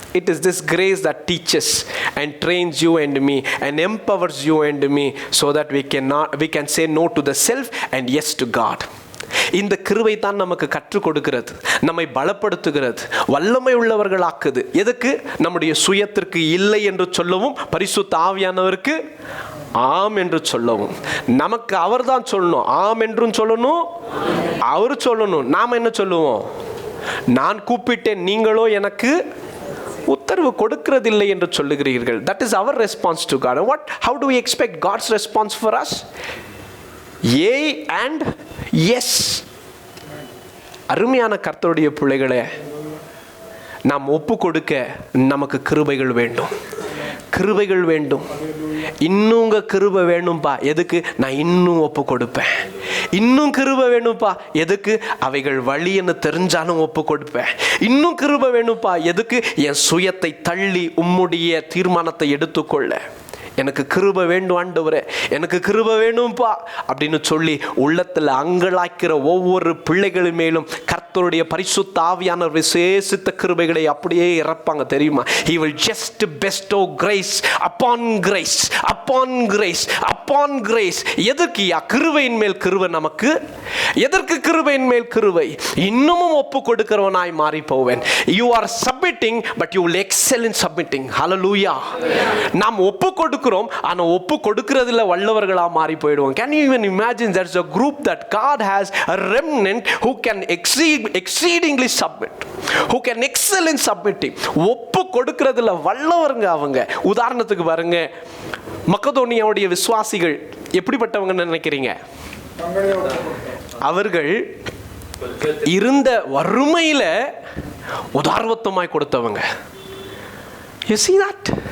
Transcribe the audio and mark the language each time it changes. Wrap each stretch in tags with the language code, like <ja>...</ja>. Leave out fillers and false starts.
<en>It is this grace that teaches and trains you and me and empowers you and me so that we can say no to the self and yes to God.</en> <ta>இந்த கிருபை தான் நமக்கு கற்றுக் கொடுக்கிறது, நம்மை பலப்படுத்துகிறது, வல்லமை உள்ளவர்களாக்குது. எதுக்கு? நம்முடைய சுயத்திற்கு இல்லை என்று சொல்லவும், பரிசுத்த ஆவியானவருக்கு ஆம் என்று சொல்லவும். நமக்கு அவர் தான் சொல்லணும், ஆம் என்றும் சொல்லணும், அவர் சொல்லணும். நாம் என்ன சொல்லுவோம்? நான் கூப்பிட்டேன், நீங்களோ எனக்கு உத்தரவு கொடுக்கிறதில்லை என்று சொல்லுகிறீர்கள்.</ta> <en>That is our response to God. How do we expect God's response for us? Yea and yes.</en> <ta>அருமையான கர்த்தருடைய பிள்ளைகளே, நாம் ஒப்பு கொடுக்க நமக்கு கிருபைகள் வேண்டும், கிருபைகள் வேண்டும். இன்னும் கிருபை வேணும்பா. எதுக்கு? நான் இன்னும் ஒப்பு கொடுப்பேன். இன்னும் கிருபை வேணும்பா. எதுக்கு? அவைகள் வழின்னு தெரிஞ்சாலும் ஒப்பு கொடுப்பேன். இன்னும் கிருபை வேணும்பா. எதுக்கு? என் சுயத்தை தள்ளி உம்முடைய தீர்மானத்தை எடுத்துக்கொள்ள எனக்கு கிருபை வேண்டும் ஆண்டவரே, எனக்கு கிருபை வேணும்பா அப்படின்னு சொல்லி உள்ளத்தில் அங்கலாய்க்கிற ஒவ்வொரு பிள்ளைகள் மேலும் கர்த்தருடைய பரிசுத்த ஆவியான விசேஷித்த கிருபைகளை அப்படியே இறப்பாங்க. தெரியுமா?</ta> <en>He will just bestow grace upon grace upon grace upon grace.</en> <ta>எதுக்குயா? கிருபையின் மேல் கிருபை நமக்கு எதற்கு கிருபையின் மேல் கிருபை? இன்னமும் ஒப்பு கொடுக்கிறவனாய் மாறி போவேன்.</ta> <en>You are submitting but you will excel in submitting. Hallelujah.</en> <ta>நாம் ஒப்பு கொடுக்கிறோம், ஆனா ஒப்பு கொடுக்கிறதுல வல்லவர்களா மாறி போயிடுவோம்.</ta> <en>Can you even imagine there's a group that God has a remnant who can exceedingly submit, who can excel in submitting.</en> <ta>ஒப்பு கொடுக்கிறதுல வல்லவருங்க அவங்க. உதாரணத்துக்கு பாருங்க, மக்கதோனியாவுடைய விசுவாசிகள் எப்படிப்பட்டவங்கன்னு நினைக்கிறீங்க? அவர்கள் இருந்த வறுமையில உதார்வத்தமாய் கொடுத்தவங்க.</ta> <en>You see that?</en>